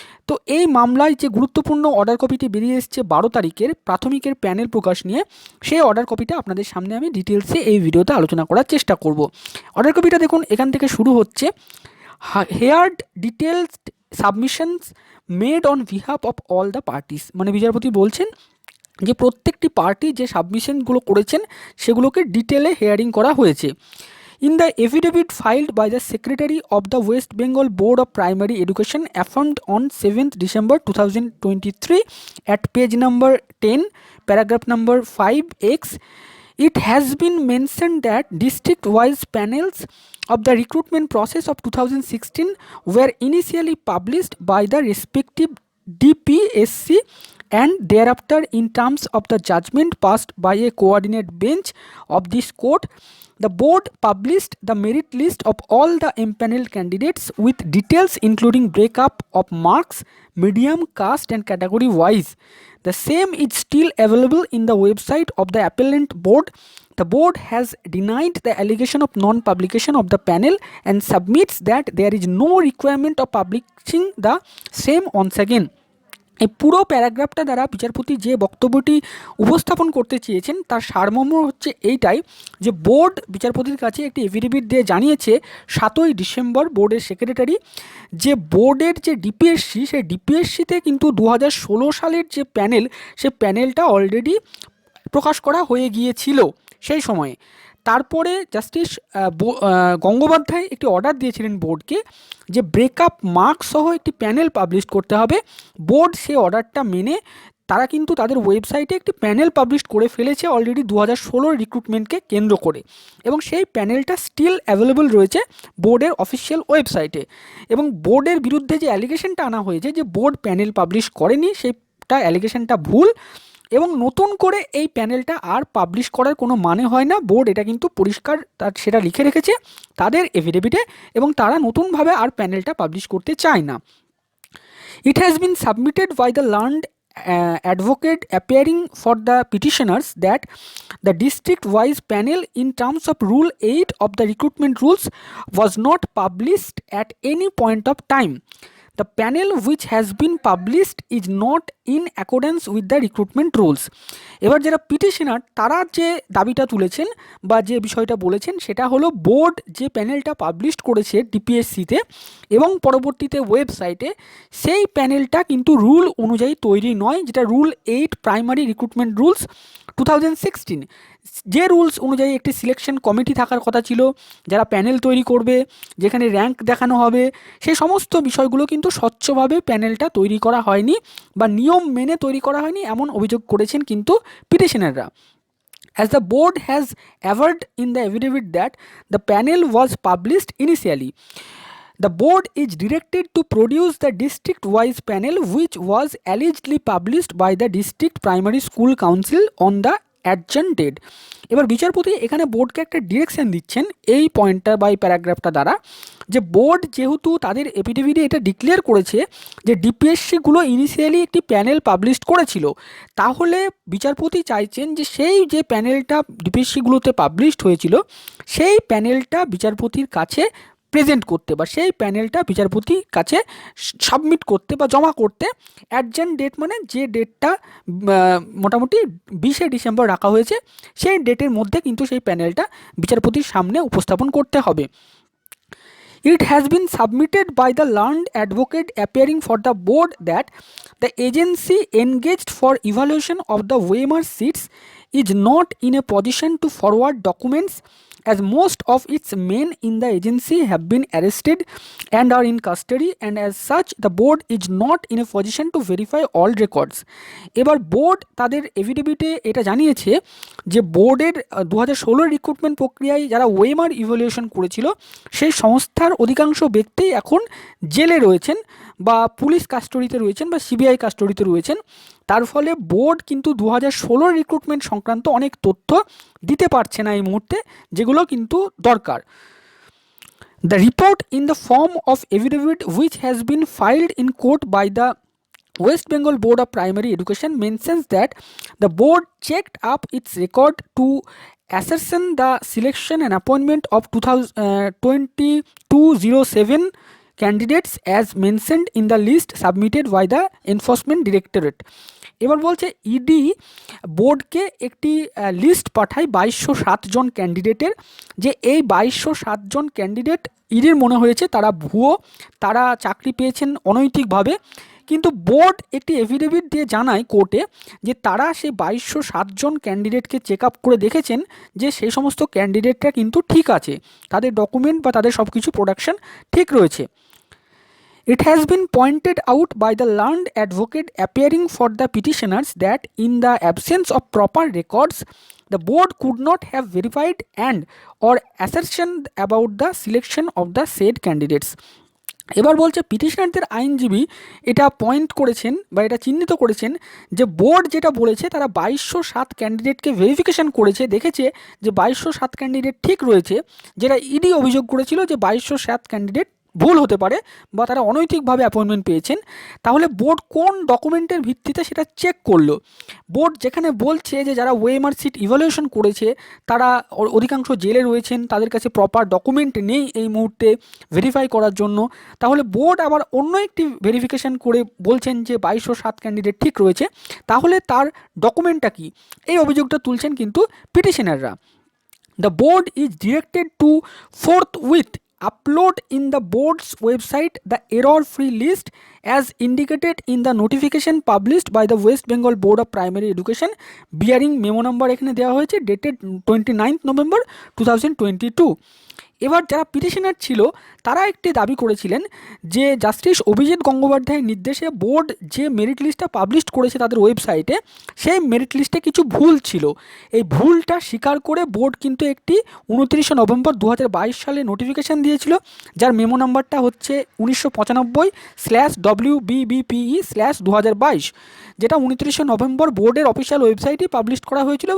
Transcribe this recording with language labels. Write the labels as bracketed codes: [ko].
[bn] তো এই মামলায় যে গুরুত্বপূর্ণ অর্ডার কপিটি বেরিয়ে এসছে 12 তারিখের প্রাথমিকের প্যানেল প্রকাশ নিয়ে, সেই অর্ডার কপিটা আপনাদের সামনে আমি ডিটেলসে এই ভিডিওতে আলোচনা করার চেষ্টা করব। অর্ডার কপিটা দেখুন, এখান থেকে শুরু হচ্ছে, [en] Heard details submissions made on behalf of all the parties. [bn] মানে বিচারপতি বলছেন যে প্রত্যেকটি পার্টি যে সাবমিশনগুলো করেছেন সেগুলোকে ডিটেলে হেয়ারিং করা হয়েছে। [en] In the affidavit filed by the Secretary of the West Bengal Board of Primary Education affirmed on 7th December 2023 at page number 10, paragraph number 5x, it has been mentioned that district-wise panels of the recruitment process of 2016 were initially published by the respective DPSC and thereafter in terms of the judgment passed by a coordinate bench of this court. The board published the merit list of all the empaneled candidates with details including breakup of marks, medium, caste and category wise. The same is still available in the website of the appellant board. The board has denied the allegation of non-publication of the panel and submits that there is no requirement of publishing the same once again. [bn] এই পুরো প্যারাগ্রাফটা দ্বারা বিচারপতি যে বক্তব্যটি উপস্থাপন করতে চেয়েছেন তার সারমর্ম হচ্ছে এইটাই, যে বোর্ড বিচারপতির কাছে একটি এফিডেভিট দিয়ে জানিয়েছে 7ই ডিসেম্বর বোর্ডের সেক্রেটারি যে বোর্ডের যে ডিপিএসসি, সেই ডিপিএসসিতে কিন্তু 2016 সালের যে প্যানেল, সে প্যানেলটা অলরেডি প্রকাশ করা হয়ে গিয়েছিল সেই সময়ে। তারপরে জাস্টিস গঙ্গোপাধ্যায় একটি অর্ডার দিয়েছিলেন বোর্ডকে যে ব্রেকআপ মার্কস সহ একটি প্যানেল পাবলিশ করতে হবে। বোর্ড সেই অর্ডারটা মেনে তারা কিন্তু তাদের ওয়েবসাইটে একটি প্যানেল পাবলিশ করে ফেলেছে অলরেডি 2016 রিক্রুটমেন্টকে কেন্দ্র করে, এবং সেই প্যানেলটা স্টিল অ্যাভেলেবল রয়েছে বোর্ডের অফিসিয়াল ওয়েবসাইটে। এবং বোর্ডের বিরুদ্ধে যে অ্যালিগেশনটা আনা হয়েছে যে বোর্ড প্যানেল পাবলিশ করেনি, সেইটা অ্যালিগেশনটা ভুল এবং নতুন করে এই প্যানেলটা আর পাবলিশ করার কোনো মানে হয় না। বোর্ড এটা কিন্তু পরিষ্কার সেটা লিখে রেখেছে তাদের এফিডেভিটে, এবং তারা নতুনভাবে আর প্যানেলটা পাবলিশ করতে চায় না। [en] It has been submitted by the learned advocate appearing for the petitioners that the district-wise panel in terms of Rule 8 of the recruitment rules was not published at any point of time. The panel which has been published is not in accordance with the recruitment rules. [bn] এবার যারা petitioner তারা যে দাবিটা তুলেছেন বা যে বিষয়টা বলেছেন সেটা হলো, বোর্ড যে প্যানেলটা পাবলিশ করেছে ডিপিএসসিতে এবং পরবর্তীতে ওয়েবসাইটে, সেই প্যানেলটা কিন্তু রুল অনুযায়ী তৈরি নয়, যেটা রুল 8 প্রাইমারি রিক্রুটমেন্ট রুলস 2016 যে রুলস অনুযায়ী একটি সিলেকশন কমিটি থাকার কথা ছিল, যারা প্যানেল তৈরি করবে, যেখানে র্যাঙ্ক দেখানো হবে, সেই সমস্ত বিষয়গুলো কিন্তু স্বচ্ছভাবে প্যানেলটা তৈরি করা হয়নি বা নিয়ম মেনে তৈরি করা হয়নি, এমন অভিযোগ করেছেন কিন্তু পিটিশনাররা। [en] As the board has averred in the affidavit that the panel was published initially, the board is directed to produce the district-wise panel which was allegedly published by the district primary school council on the adjourned date. [bn] এবার বিচারপতি এখানে বোর্ডকে একটা direction দিচ্ছেন এই পয়েন্টটা বা এই প্যারাগ্রাফটা দ্বারা, যে বোর্ড যেহেতু তাদের এফিডেভিটে এটা ডিক্লেয়ার করেছে যে ডিপিএসসিগুলো ইনিশিয়ালি একটি প্যানেল পাবলিশ করেছিল, তাহলে বিচারপতি চাইছেন যে সেই যে প্যানেলটা ডিপিএসসিগুলোতে পাবলিশড হয়েছিল সেই প্যানেলটা বিচারপতির কাছে প্রেজেন্ট করতে বা সেই প্যানেলটা বিচারপতির কাছে সাবমিট করতে বা জমা করতে। অ্যাডজেন্ট ডেট মানে যে ডেটটা মোটামুটি 20শে ডিসেম্বর রাখা হয়েছে, সেই ডেটের মধ্যে কিন্তু সেই প্যানেলটা বিচারপতির সামনে উপস্থাপন করতে হবে। [en] It has been submitted by the learned advocate appearing for the board that the agency engaged for evaluation of the OMR seats is not in a position to forward documents, as most of its men in the agency have been arrested and are in custody, and as such the board is not in a position to verify all records. [bn] এবার board তাদের এফিডেভিটে এটা জানিয়েছে যে বোর্ডের 2016 recruitment প্রক্রিয়ায় যারা OMR evaluation করেছিল সেই সংস্থার অধিকাংশ ব্যক্তি এখন জেলে রয়েছেন বা পুলিশ কাস্টডিতে রয়েছেন বা সিবিআই কাস্টডিতে রয়েছেন। তার ফলে বোর্ড কিন্তু 2016 রিক্রুটমেন্ট সংক্রান্ত অনেক তথ্য দিতে পারছে না এই মুহূর্তে, যেগুলো কিন্তু দরকার। [en] The report in the form of affidavit which has been filed in court by the West Bengal Board of Primary Education mentions that the board checked up its record to ascertain the selection and appointment of 2207 candidates as mentioned in the list submitted by the Enforcement Directorate. [bn] এবার বলছে ED বোর্ডকে একটি list পাঠায় 2207 জন ক্যান্ডিডেটের, যে এই 2207 জন candidate ইডির মনে হয়েছে তারা ভুয়ো, তারা চাকরি পেয়েছেন অনৈতিকভাবে। কিন্তু বোর্ড একটি এফিডেভিট দিয়ে জানায় কোর্টে যে তারা সেই 2207 জন ক্যান্ডিডেটকে চেক আপ করে দেখেছেন যে সেই সমস্ত ক্যান্ডিডেটরা কিন্তু ঠিক আছে, তাদের ডকুমেন্ট বা তাদের সব কিছু প্রোডাকশন ঠিক রয়েছে। [en] It has been pointed out by the learned advocate appearing for the petitioners that in the absence of proper records, the board could not have verified and or assertion about the selection of the said candidates. [bn] এবার বলছে পিটিশনারদের আইনজীবী এটা point করেছেন বা এটা চিহ্নিত করেছেন যে বোর্ড যেটা বলেছে তারা 2207 ক্যান্ডিডেটকে ভেরিফিকেশন করেছে, দেখেছে যে 2207 ক্যান্ডিডেট ঠিক রয়েছে, যেটা ইডি অভিযোগ করেছিল যে 2207 ক্যান্ডিডেট ভুল হতে পারে বা তারা অনৈতিকভাবে অ্যাপয়েন্টমেন্ট পেয়েছেন। তাহলে বোর্ড কোন ডকুমেন্টের ভিত্তিতে সেটা চেক করলো? বোর্ড যেখানে বলছে যে যারা ওএমআর সিট ইভ্যালুয়েশন করেছে তারা অধিকাংশ জেলে রয়েছেন, তাদের কাছে প্রপার ডকুমেন্ট নেই এই মুহূর্তে ভেরিফাই করার জন্য, তাহলে বোর্ড আবার অন্য একটি ভেরিফিকেশন করে বলছেন যে 2207 ক্যান্ডিডেট ঠিক রয়েছে, তাহলে তার ডকুমেন্টটা কি? এই অভিযোগটা তুলছেন কিন্তু পিটিশনাররা। [en] The board is directed to forthwith upload in the board's website the error-free list as indicated in the notification published by the West Bengal Board of Primary Education bearing memo number [bn] এখানে দেওয়া হয়েছে [en] dated 29th November 2022। [bn] এবার যারা petitioner ছিল তারা একটি দাবি করেছিলেন যে জাস্টিস অভিজিৎ গঙ্গোপাধ্যায়ের নির্দেশে বোর্ড যে মেরিট লিস্টটা পাবলিশ করেছে তাদের ওয়েবসাইটে, সেই মেরিট লিস্টে কিছু ভুল ছিল। এই ভুলটা স্বীকার করে বোর্ড কিন্তু একটি 29শে নভেম্বর 2022 সালে নোটিফিকেশান দিয়েছিল, যার মেমো নাম্বারটা হচ্ছে 1995/WBBPE/2022, যেটা 29শে নভেম্বর বোর্ডের অফিসিয়াল ওয়েবসাইটে পাবলিশ করা হয়েছিল।